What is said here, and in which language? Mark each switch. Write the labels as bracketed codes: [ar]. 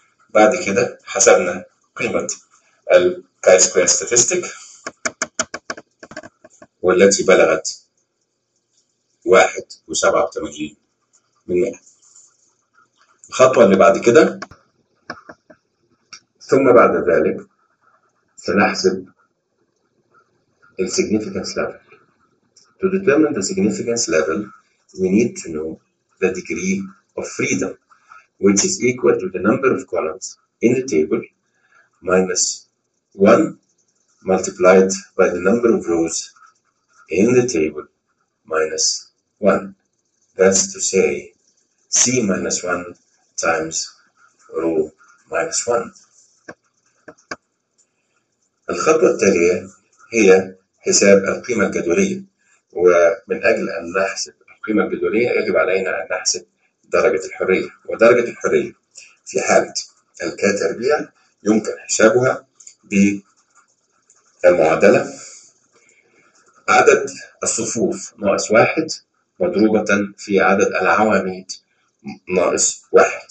[ar] بعد كده حسبنا قيمة الـ Chi Square Statistic والتي بلغت 1.87. الخطوة اللي بعد كده، ثم بعد ذلك سنحسب الـ Significance Level. [en] To determine the significance level, we need to know the degree of freedom, which is equal to the number of columns in the table minus 1 multiplied by the number of rows in the table minus 1. That's to say, C minus 1 times row minus 1. [ar] الخطوة التالية هي حساب القيمة الجدولية. ومن أجل أن نحسب القيمة الجدولية يجب علينا أن نحسب درجة الحرية، ودرجة الحرية في حالة الكا تربيع يمكن حسابها بالمعادلة عدد الصفوف ناقص 1 مضروبة في عدد العواميد ناقص 1.